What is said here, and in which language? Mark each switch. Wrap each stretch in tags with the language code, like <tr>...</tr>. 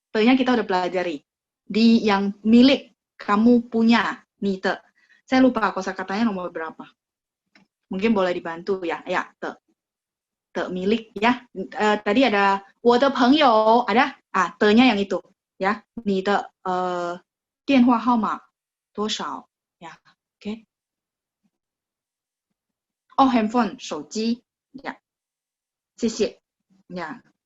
<id>Nya kita udah pelajari. Di yang milik kamu punya. 你的.Saya lupa kosakatanya nomor berapa. Mungkin boleh dibantu ya. Ya, 的 milik ya. Tadi ada 我的朋友 ada的-nya yang itu ya.</id> <zh>你的电话号码多少 ya.</zh> <id>Oke. Handphone 手机 ya. 谢谢 ya.</id>